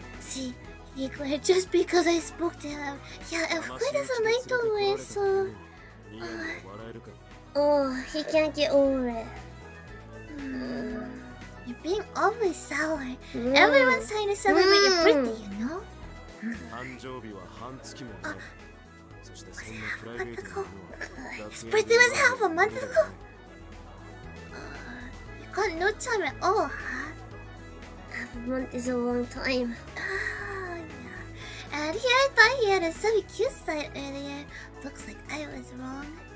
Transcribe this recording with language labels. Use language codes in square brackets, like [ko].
[en] See, he glared just because I spoke to him. Yeah, and Fukuya doesn't like to wear so. [ja] ニヤニヤ笑えるか [en] Oh, he can't get over it You're being always sour. Everyone's trying to celebrate your birthday, you know? [ja] 誕生日は半月も前そしてそんなプライベートなものは [en] His birthday was half a month ago. You got no time at all, huh? Half a month is a long time Oh, yeah. And here I thought he had a semi cute side earlier. Looks like I was wrong.